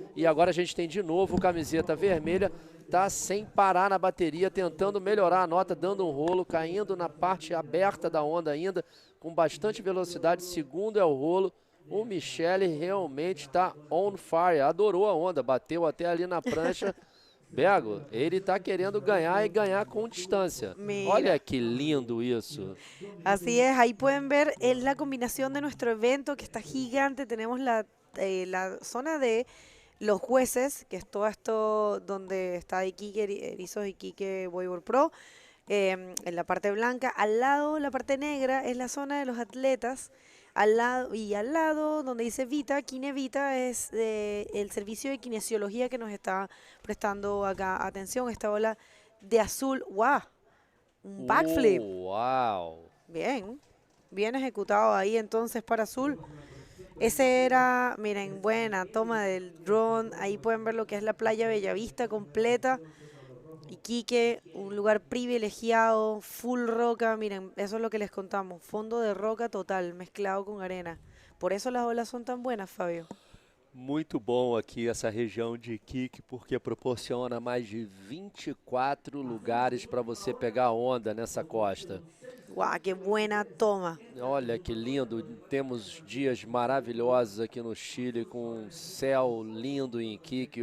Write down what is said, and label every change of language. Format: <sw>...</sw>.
<pt>E agora a gente tem de novo o camiseta vermelha, tá sem parar na bateria, tentando melhorar a nota, dando um rolo, caindo na parte aberta da onda ainda, com bastante velocidade. Segundo é o rolo. O Michele realmente está on fire, adorou a onda, bateu até ali na prancha. Bego, ele está querendo ganhar</pt> <es>y ganhar con distancia. Mira.</es> <pt>Olha que lindo eso.</pt> <es>Así es, ahí pueden ver, es la combinación de nuestro evento que está gigante. Tenemos la zona de los jueces, que es todo esto donde está Iquique, Erizos Iquique Bodyboard Pro, en la parte blanca. Al lado, la parte negra, es la zona de los atletas. Al lado, donde dice Vita, Kinevita, es el servicio de kinesiología que nos está prestando acá. Atención, esta ola de azul. ¡Wow! Un backflip. ¡Wow! Bien, bien ejecutado ahí entonces para azul. Ese era, miren, buena toma del drone. Ahí pueden ver lo que es la playa Bellavista completa. Iquique, un lugar privilegiado, full roca. Miren, eso es lo que les contamos. Fondo de roca total, mezclado con arena. Por eso las olas son tan buenas, Fabio.</es> <pt>Muito bom aqui essa região de Iquique, porque proporciona mais de 24 lugares para você pegar onda nessa costa.</pt> <es>Uau, que buena toma.</es> <pt>Olha que lindo, temos dias maravilhosos aqui no Chile, com um céu lindo em Iquique.</pt>